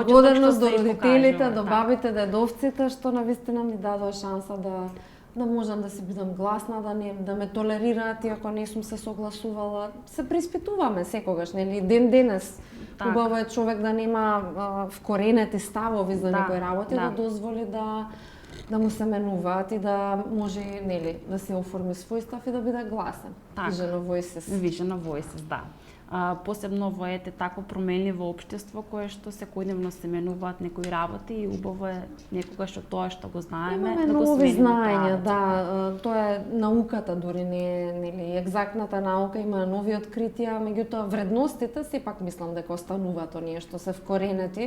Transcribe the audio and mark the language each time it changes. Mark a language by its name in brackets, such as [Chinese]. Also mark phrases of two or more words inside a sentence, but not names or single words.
[Macedonian] благодарност до родителите, до бабите, дедовците, што навистина ми дадоа шанса да можам да си бидам гласна, да ме толерираат иако не сум се согласувала. Се преиспитуваме секогаш, нели, ден денес. Убаво е човек да нема вкоренети ставови за некои работи, да дозволи да му се менуваат и да може, нели, да се оформи свој став и да биде гласен. Vision of Voices. Vision of Voices, да. Посебно во такво променливо општество кое што секојдневно се менуваат некои работи и убаво е некогаш од тоа што го знаеме да го смениме. Имаме нови знаења, да, тоа е науката дури не, нели, екзактната наука има нови откритија, меѓутоа вредностите сепак мислам дека остануваат оние што се вкоренети.